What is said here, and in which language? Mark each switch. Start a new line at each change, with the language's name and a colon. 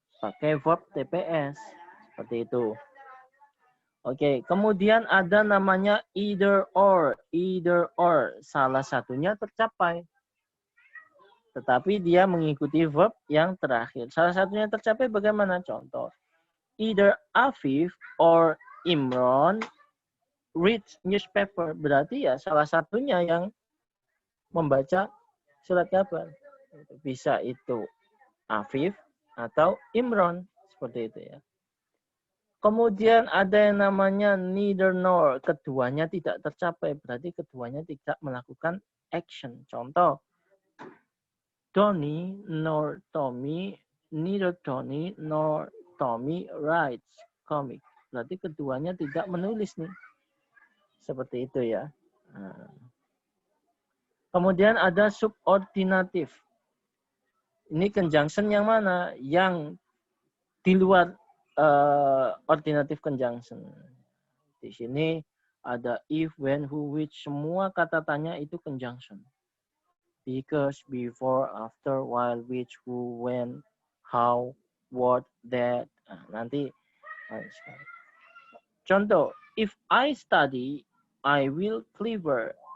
Indonesian: Pakai verb TPS. Seperti itu. Oke, kemudian ada namanya either or. Either or. Salah satunya tercapai. Tetapi dia mengikuti verb yang terakhir. Salah satunya tercapai bagaimana? Contoh.
English: Either Afif or Imron read newspaper.
Indonesian: Berarti ya salah satunya yang membaca surat kabar. Bisa itu Afif atau Imron. Seperti itu ya. Kemudian ada yang namanya neither nor. Keduanya tidak tercapai. Berarti keduanya tidak melakukan action. Contoh.
English: Tony nor Tommy, neither Tony nor Tommy writes comic.
Indonesian: Berarti keduanya tidak menulis nih. Seperti itu ya. Nah. Kemudian ada subordinatif. Ini conjunction yang mana? Yang di luar ordinative conjunction. Di sini ada if, when, who, which. Semua kata tanya itu conjunction.
English: Because, before, after, while, which, who, when, how, what, that.
Indonesian: Nah, nanti.
English: Contoh, if I study, I will clever.